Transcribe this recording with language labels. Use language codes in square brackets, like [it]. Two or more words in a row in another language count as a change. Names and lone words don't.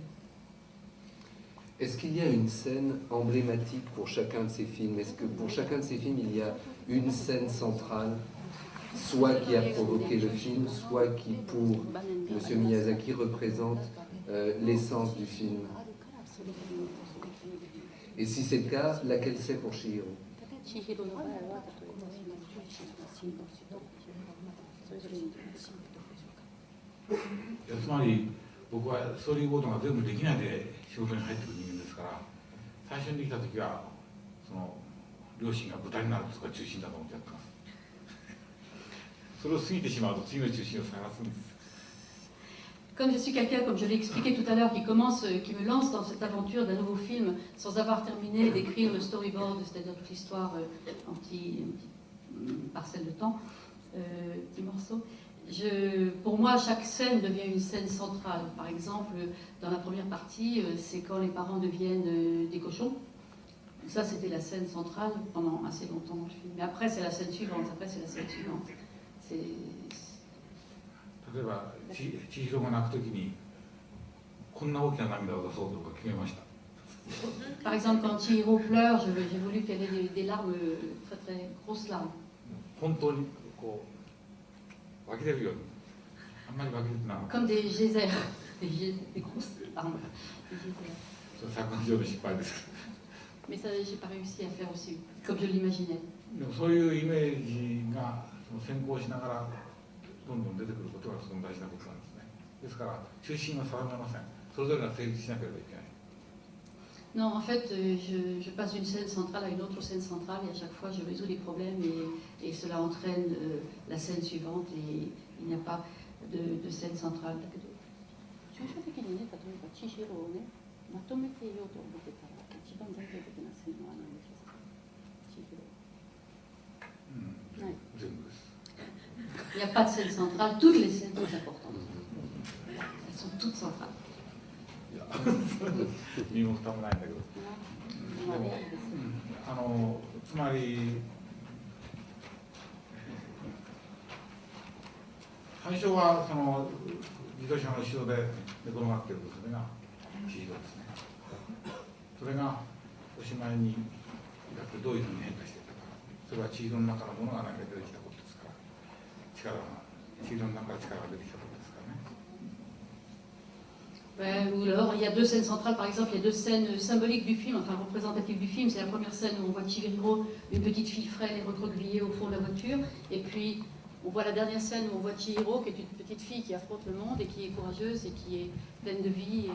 [fr] Est-ce qu'il y a une scène emblématique pour chacun de ces films? Est-ce que pour chacun de ces films, il y a une scène centrale, soit qui a provoqué le film, soit qui, pour M. Miyazaki, représente l'essence du film? Et si c'est le cas, laquelle c'est pour Chihiro? [ja] つまり僕はストーリーボードが全部できないで仕事に入ってくる人間ですから、最初にできた時はその両親が豚になるとか中心だと思ってやってます。それを過ぎてしまうと次の中心を探すんです。 [fr] Comme je suis quelqu'un, comme je l'ai expliqué tout à l'heure, qui me lance dans cette aventure d'un nouveau film sans avoir terminé d'écrire le storyboard, c'est-à-dire toute l'histoire en petite parcelle de temps, petit morceau. Pour moi, chaque scène devient une scène centrale. Par exemple, dans la première partie, c'est quand les parents deviennent des cochons. Ça, c'était la scène centrale pendant assez longtemps dans le film. Mais après, c'est la scène suivante. Après, c'est la scène suivante. [ja] 例えば千尋が泣くときにこんな大きな涙を出そうとか決めました。 [fr] Par exemple, quand Chihiro pleure, j'ai voulu qu'elle ait des larmes, très très grosses larmes. [ja] 本当にこう湧き出るように、あんまり湧き出てなかった。 [fr] Comme des geysers, des grosses larmes. Des geysers. [ja] それ作画上の失敗です。 [fr] Mais ça, j'ai pas réussi à faire aussi, comme je l'imaginais. [ja] でもそういうイメージが先行しながらどんどん出てくることがとても大事なことなんですね。ですから中心は定めません。それぞれが成立しなければいけない。 [fr] Non, en fait, je passe d'une scène centrale à une autre scène centrale et à chaque fois je résous des problèmes et cela entraîne la scène suivante et il n'y a pas de scène centrale. [ja] 抽象的にね、例えば千尋をね、まとめていようと思ってたら一番代表的な線は何でしょうか。千尋。はい。全部です。 [fr] Il n'y a pas de scène centrale, toutes les scènes sont importantes. Elles sont toutes centrales. [ja] 身も蓋もないんだけど、つまり最初はその自動車の後ろで寝転がっているそれが千尋ですね。それがおしまいにだってどういうふうに変化していったか、それは千尋の中のものが何か出てきたことですから、千尋の中から力が出てきたことですからね。 [fr] Ou alors, il y a deux scènes centrales, par exemple, il y a deux scènes symboliques du film, enfin représentatives du film. C'est la première scène où on voit Chihiro, une petite fille frêle et recroquevillée au fond de la voiture. Et puis, on voit la dernière scène où on voit Chihiro, qui est une petite fille qui affronte le monde et qui est courageuse et qui est pleine de vie.